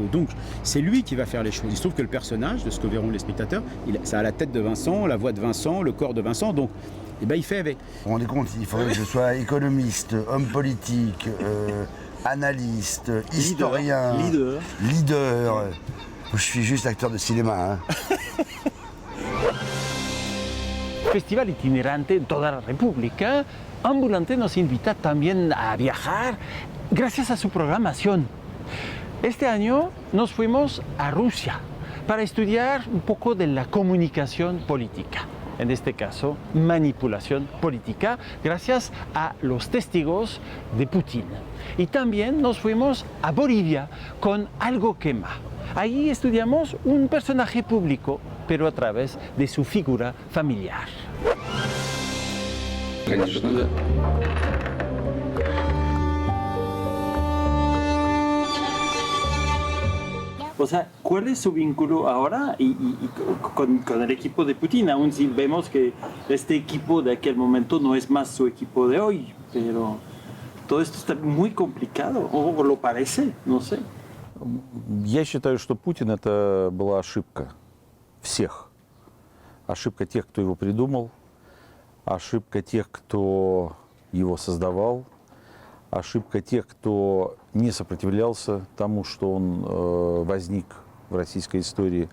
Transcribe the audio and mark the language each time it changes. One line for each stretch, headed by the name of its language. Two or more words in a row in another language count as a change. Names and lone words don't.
French: Donc c'est lui qui va faire les choses. Il se trouve que le personnage, de ce que verront les spectateurs, ça a la tête de Vincent, la voix de Vincent, le corps de Vincent, donc il fait avec. Vous vous rendez compte, il faudrait que je sois économiste, homme politique, analyste, historien, leader. Je suis juste acteur de cinéma. Hein.
Spanish: Festival itinerante en toda la República, Ambulante nos invita también a viajar gracias a su programación. Este año nos fuimos a Rusia para estudiar un poco de la comunicación política, en este caso manipulación política, gracias a los testigos de Putin. Y también nos fuimos a Bolivia con Algo Quema. Ahí estudiamos un personaje público, pero a través de su figura familiar.
Russian: Конечно, да.
Spanish: O sea, ¿cuál es su vínculo ahora con el equipo de Putin? Aún si vemos que este equipo de aquel momento no es más su equipo de hoy, pero todo esto está muy complicado, o lo parece, no sé.
Russian: Я считаю, что Путин это была ошибка всех. Ошибка тех, кто его придумал, ошибка тех, кто его создавал, ошибка тех, кто не сопротивлялся тому, что он возник в российской истории.